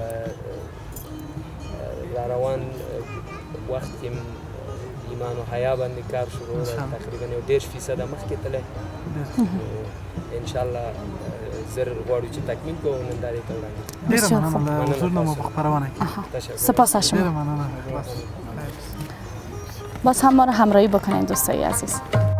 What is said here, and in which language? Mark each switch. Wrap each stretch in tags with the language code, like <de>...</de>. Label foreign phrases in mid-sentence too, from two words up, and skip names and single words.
<ps>را روان وخت کې ایمان و حیا باندې کار شروع تقریبا یو 10% مخکې تللی انشاءالله زر غواړو چې تکمیل کوو نندارې ته وړاندې ډېره مننه له حضور نه مو په خپرونه کې</ps> <fa>سپاس از شما</fa> <ps>ډېره مننه</ps> <fa>باز هم ما رو همراهی بکنین دوستای عزیز</fa>